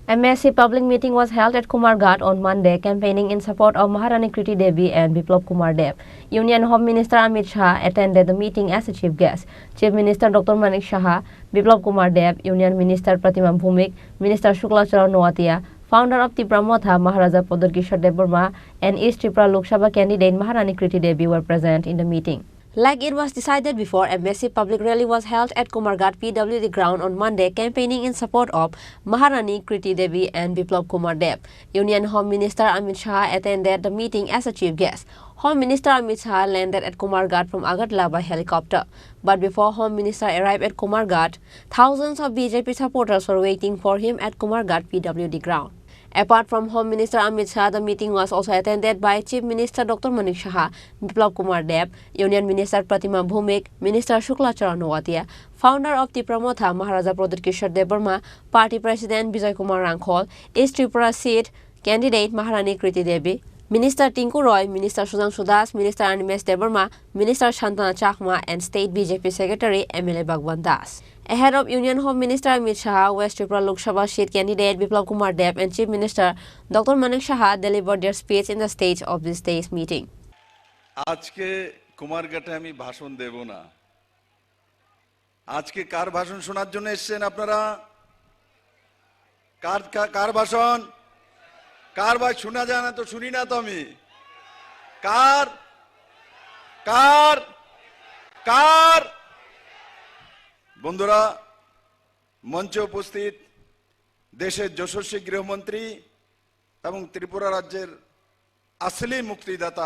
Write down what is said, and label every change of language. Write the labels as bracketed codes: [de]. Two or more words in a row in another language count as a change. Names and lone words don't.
[en] A massive public meeting was held at Kumarghat on Monday, campaigning in support of Maharani Kriti Devi and Biplab Kumar Deb. Union Home Minister Amit Shah attended the meeting as a chief guest. Chief Minister Dr. Manik Shah, Biplab Kumar Deb, Union Minister Pratima Bhumik, Minister Shukla Charan Noatia, founder of Tripura Motha, Maharaja Padar Kishore Dev Burma, and East Tripura Lok Sabha candidate Maharani Kriti Devi were present in the meeting. Like it was decided before, a massive public rally was held at Kumarghat PWD ground on Monday, campaigning in support of Maharani Kriti Devi and Biplab Kumar Deb. Union Home Minister Amit Shah attended the meeting as a chief guest. Home Minister Amit Shah landed at Kumarghat from Agartala by helicopter. But before Home Minister arrived at Kumarghat, thousands of BJP supporters were waiting for him at Kumarghat PWD ground. Apart from Home Minister Amit Shah, the meeting was also attended by Chief Minister Dr. Manik Shah, Biplab Kumar Deb, Union Minister Pratima Bhumik, Minister Shukla Charan Noatia, founder of Tripura Motha, Maharaja Padar Kishore Dev Burma, Party President Bijoy Kumar Rangkhol, East Tripura seat candidate Maharani Kriti Devi, Minister Tinku Roy, Minister Sudhanshu Das, Minister Animesh Debarma, Minister Shantana Chakma, and State BJP Secretary MLA Bhagwan Das. Ahead of Union Home Minister Amit Shah, West Tripura Lok Sabha seat candidate Biplab Kumar Deb and Chief Minister Dr. Manik Shah delivered their speech in the stage of this day's meeting. [bn] আজকে কুমারঘাটে আমি ভাষণ দেব না। আজকে কার ভাষণ শোনার জন্য এসেছেন আপনারা? কার ভাষণ? কার ভাই শোনা যায় না তো শুনি না তো আমি। কার কার কার বন্ধুরা, মঞ্চে উপস্থিত দেশের যশস্বী গৃহমন্ত্রী এবং ত্রিপুরা রাজ্যের আসলি মুক্তিদাতা